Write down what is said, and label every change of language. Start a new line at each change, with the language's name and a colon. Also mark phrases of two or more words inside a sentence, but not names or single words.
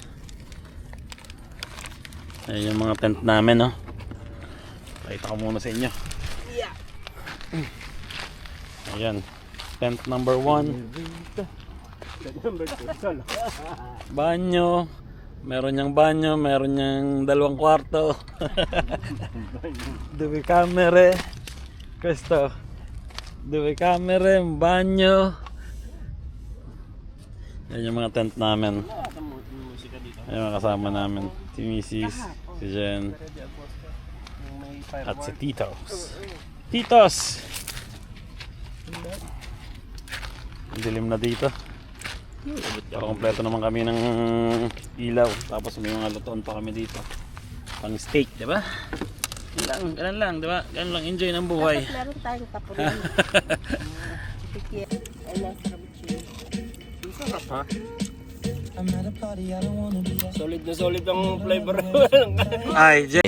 Filipino: Ayan yung mga tent namin, no? Pakita ko muna sa inyo. Yeah. Ayan. Tent number 1. Banyo. Meron niyang banyo. Meron niyang 2 kwarto.
Italian: Due camere. Questo. Due camere.
Filipino: Banyo. Yan yung mga tent namin. Ayan mga kasama namin. Si Mrs. Si Jen. At si Titos. Titos! Ang dilim na dito. Pero kompleto naman kami ng ilaw. Tapos may mga lutoan pa kami dito. Pang steak, di ba? Ganun lang, di ba? Ganun lang, enjoy ng buhay. Dapat meron tayong tapunan. Pikir. Ay, nasa rabuchi. Sarap ha? Solid na solid ang flavor. Ay, Jen.